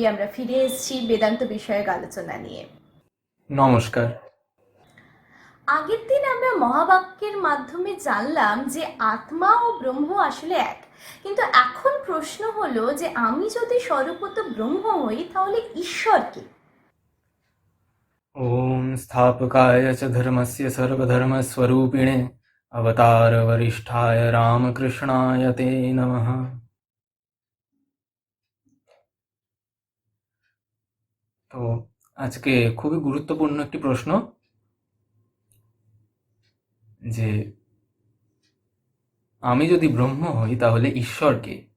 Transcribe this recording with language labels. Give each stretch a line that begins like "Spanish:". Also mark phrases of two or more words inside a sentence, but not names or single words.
Bangla: আমরা ফিরে এসেছি বেদান্ত বিষয়ক আলোচনা নিয়ে। নমস্কার। আগের দিন আমরা মহাবাক্যের মাধ্যমে জানলাম যে আত্মা ও ব্রহ্ম আসলে এক, কিন্তু এখন প্রশ্ন হলো যে আমি যদি স্বরূপত ব্রহ্ম হই তাহলে ঈশ্বর কে?
Sanskrit: ॐ स्थापकाय च धर्मस्य सर्वधर्मस्वरूपिणे अवतारवरिष्ठाय रामकृष्णाय ते नमः।
Bangla: তো আজকে খুবই গুরুত্বপূর্ণ একটি প্রশ্ন, যে আমি যদি ব্রহ্ম হই তাহলে ঈশ্বর কে?